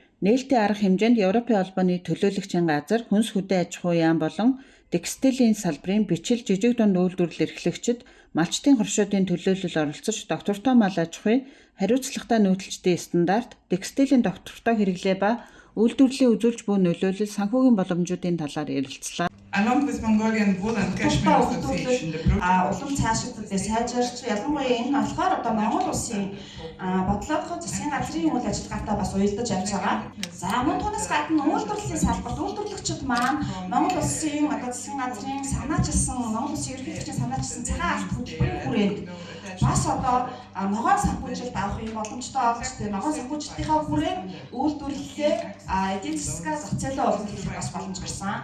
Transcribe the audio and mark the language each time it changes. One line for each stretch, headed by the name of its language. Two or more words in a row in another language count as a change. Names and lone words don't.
Mongolian: Нээлтийн арга хэмжээнд Европын холбооны төлөөлөгчийн газар, хүнс хөдөө аж ахуй яам болон текстилийн салбарын бичил, жижиг дунд үйлдвэрлэл эрхлэгчид малчтын хоршоодын төлөөлөл оролцож доктортой мал аж ахуй, хариуцлагатай нүүдэлчдийн стандарт, текстилийн доктортой хэрэглээ ба үйлдвэрлэлийн үзүүлж буй нөлөөлөл санхүүгийн боломжуудын талаар ярилцлаа.
English: Along with Mongolian Wool and Cashmere Association, the group
Mongolian: улам цаашдад сайжирч ялангуяа энэ болохоор одоо Монгол улсын бодлогоо засгийн газрын үйл ажиллагаатай бас уялдаж явж байгаа. За мөн түүнээс гадна үйлдвэрлэлийн салбарт үйлдвэрлэгчид маань Монгол улсын одоо засгийн газрын санаачилсан Монгол улсын ерөнхийлөгчийн санаачилсан цагаан алт хөтөлбөрийн хүрээнд бас одоо ногоон санхүүжилт авах юм боломжтой олж тэр ногоон санхүүжилтийнхаа хүрээнд үйлдвэрлэлээ эдийн засгаа зохицуулах боломжтой бас боломж гарсан.